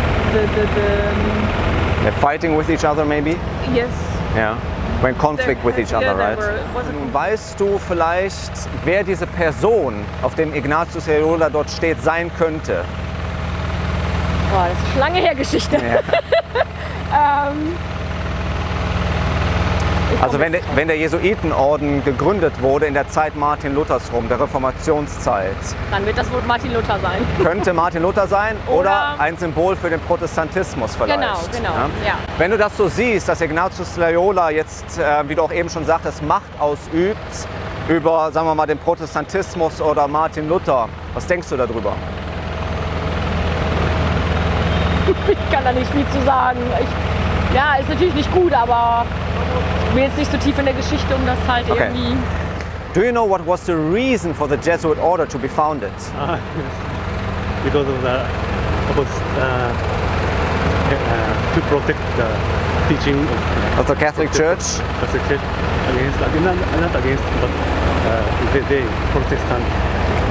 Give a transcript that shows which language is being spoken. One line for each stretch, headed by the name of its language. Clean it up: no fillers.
English: They're fighting with each other, maybe? Yes. Yeah. When conflict with each other, right?
German: Nun weißt du vielleicht, wer diese Person, auf dem Ignatius Loyola dort steht, sein könnte? Boah, das ist lange her Geschichte. Ja. Also wenn der Jesuitenorden gegründet wurde in der Zeit Martin Luthers rum, der Reformationszeit. Dann wird das wohl Martin Luther sein. Könnte Martin Luther sein oder ein Symbol für den Protestantismus vielleicht. Genau, ja. Wenn du das so siehst, dass Ignatius Loyola jetzt, wie du auch eben schon sagtest, Macht ausübt über, sagen wir mal, den Protestantismus oder Martin Luther, was denkst du darüber? Ich kann da nicht viel zu sagen. Ja, ist natürlich nicht gut, aber ich bin jetzt nicht so tief in der Geschichte, um das halt irgendwie...
English: Do you know what was the reason for the Jesuit order to be founded? Yes. Because of to protect the teaching of the Catholic Church? Catholic Church not against, but they Protestant.